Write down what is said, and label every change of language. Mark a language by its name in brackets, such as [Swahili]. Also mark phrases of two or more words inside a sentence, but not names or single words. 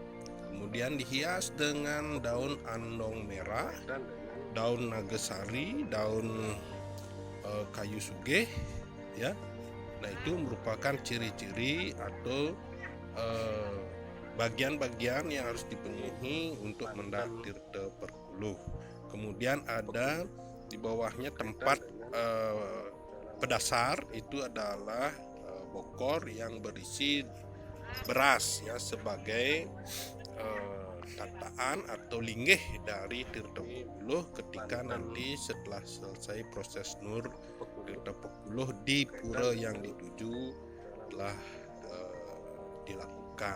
[Indonesian] Kemudian dihias dengan daun andong merah, daun nagasari, daun kayu sugih ya. Nah, itu merupakan ciri-ciri atau bagian-bagian yang harus dipenuhi untuk mendak tirta perkuluh. Kemudian ada di bawahnya tempat pedasar, itu adalah bokor yang berisi beras ya, sebagai tataan atau linggih dari Tirta Pekuluh ketika nanti setelah selesai proses nur Tirta Pekuluh di pura yang dituju telah dilakukan.